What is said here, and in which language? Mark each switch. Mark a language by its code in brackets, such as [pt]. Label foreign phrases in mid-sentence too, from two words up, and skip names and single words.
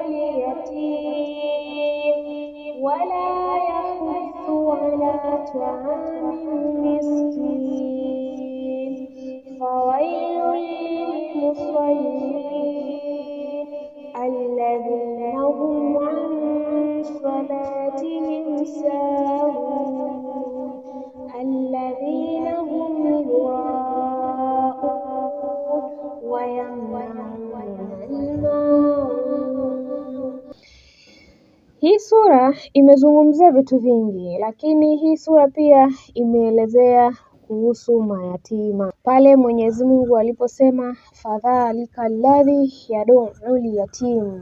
[ar] اليتيم ولا يحث على طعام المسكين فويل للمصلين الذين هم عن صلاتهم ساهون الذين هم يراءون ويمنعون الماعون. [sw] Hii sura imezungumzia vitu vingi, lakini hii sura pia imeelezea kuhusu mayatima. Pale Mwenyezi Mungu aliposema [ar] فذلك الذي يدع اليتيم.